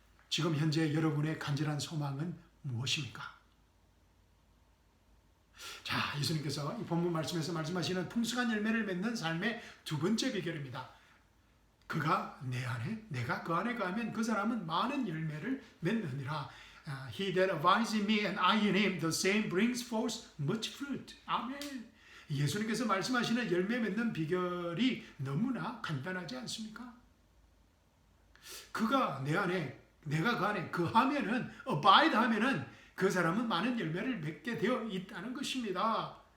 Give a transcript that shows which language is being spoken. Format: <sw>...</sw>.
<ko>지금 현재 여러분의 간절한 소망은 무엇입니까? 자, 예수님께서 이 본문 말씀에서 말씀하시는 풍성한 열매를 맺는 삶의 두 번째 비결입니다. 그가 내 안에, 내가 그 안에 가면 그 사람은 많은 열매를 맺느니라.</ko> <en>He that abides in me and I in him, the same brings forth much fruit.</en> <ko>아멘. 예수님께서 말씀하시는 열매 맺는 비결이 너무나 간단하지 않습니까? 그가 내 안에, 내가 그 안에, 그 하면은, abide 하면은 그 사람은 많은 열매를 맺게 되어 있다는 것입니다.</ko>